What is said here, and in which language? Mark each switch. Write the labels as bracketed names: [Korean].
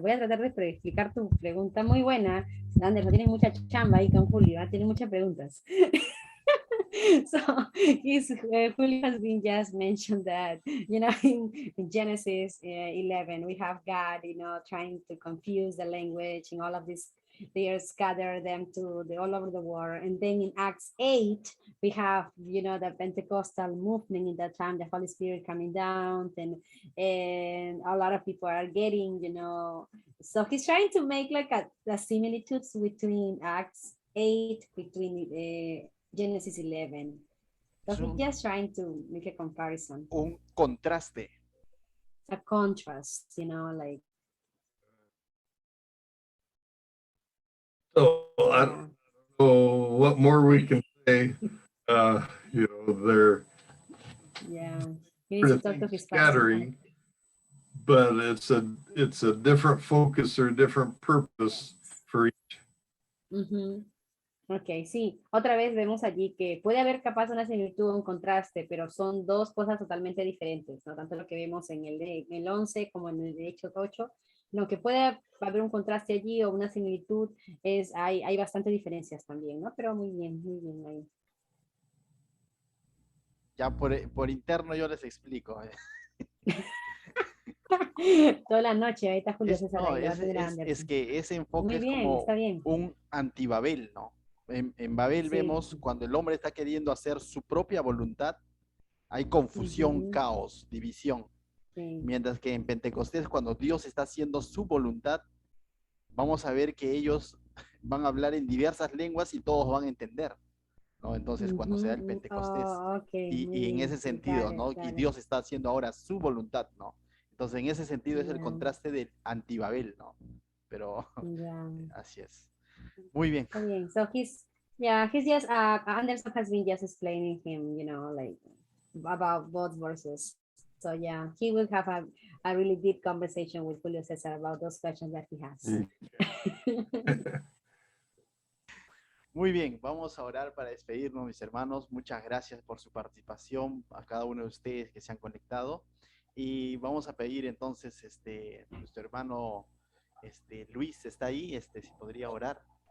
[Spanish] Voy a tratar de explicar tu pregunta. Muy buena. Anderson, tienes mucha chamba ahí con Julio, ¿eh? Tienes muchas preguntas. [English] So Julio has been just mentioned that, in Genesis 11, we have God, trying to confuse the language and all of this. They scatter them to all over the world. And then in Acts 8, we have, the Pentecostal movement in that time, the Holy Spirit coming down, and a lot of people are getting, so he's trying to make like a similitudes between Acts 8, between Genesis 11. So he's just trying to make a comparison. [Spanish] Un contraste. [English] A contrast, like. So I don't know what more we can say. They're Yeah, he needs to talk to his scattering, but it's a different focus or different purpose for each. [Spanish] Ok, sí. Otra vez vemos allí que puede haber capaz una similitud o un contraste, pero son dos cosas totalmente diferentes, ¿no? Tanto lo que vemos en el 11 como en el Hechos 8. Lo que puede haber un contraste allí o una similitud hay bastante diferencias también, ¿no? Pero muy bien ahí. Ya por interno yo les explico. Toda la noche, ahí está Julio César. Es que ese enfoque muy bien, es como está bien. un antibabel, ¿no? En Babel vemos cuando el hombre está queriendo hacer su propia voluntad, hay confusión, caos, división. Mientras que en Pentecostés, cuando Dios está haciendo su voluntad, vamos a ver que ellos van a hablar en diversas lenguas y todos van a entender, ¿no? Entonces, cuando se da el Pentecostés, y en ese sentido, ¿no? Y Dios está haciendo ahora su voluntad, ¿no? Entonces, en ese sentido es el contraste del antibabel, ¿no? Pero así es. Muy bien. Muy bien. [English] So he's just Anderson has been just explaining him, like about both verses. So yeah, he will have a really deep conversation with Julio César about those questions that he has. [Spanish] Muy bien, vamos a orar para despedirnos, mis hermanos. Muchas gracias por su participación, a cada uno de ustedes que se han conectado. Y vamos a pedir entonces, nuestro hermano Luis está ahí, si podría orar.